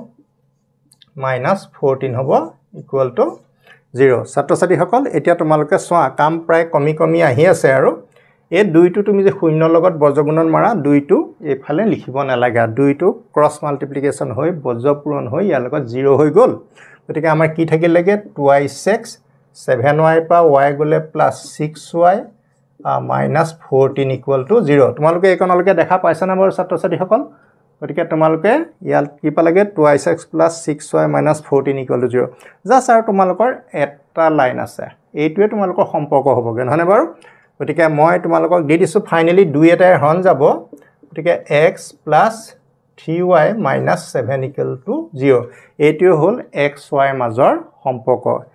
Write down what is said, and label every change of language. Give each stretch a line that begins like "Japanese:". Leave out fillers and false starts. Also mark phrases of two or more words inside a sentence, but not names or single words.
Assamese: -14 হ'ব
English: equal to
Assamese: 0 ছাত্ৰ-ছাত্ৰী সকল এতিয়া তোমালোকে সোৱা কাম প্ৰায় কমি আহি আছে আৰু এই দুইটো তুমি যে 0 লগত বৰ্গগুণন মাৰা দুইটো এফালে লিখিব নালাগে দুইটো
English: cross multiplication
Assamese: হৈ বৰ্গ পূৰণ হৈ ইয়াৰ লগত 0 হৈ গল গতিকে আমাৰ কি থাকিল লাগে 2y6 7y পা y গলে +6y -14
English: equal to
Assamese: 0 তোমালোকে এইকনলৈকে দেখা পাইছা না বাৰু ছাত্ৰ-ছাত্ৰী সকল গতিকে তোমালোকে ইয়াত কি পালাগে 2y6 + 6y - 14
English: equal to
Assamese: 0 জাস্ট আৰু তোমালোকৰ এটা লাইন আছে এইটোৱে তোমালোকৰ সম্পৰ্ক হ'বগে নহনে বাৰু গতিকে মই তোমালোকক দি দিছো ফাইনালি 2 এটাই হৰণ যাব গতিকে x + 3y - 7
English: equal to
Assamese: 0 এইটোৱে হ'ল x y মাজৰ সম্পৰ্ক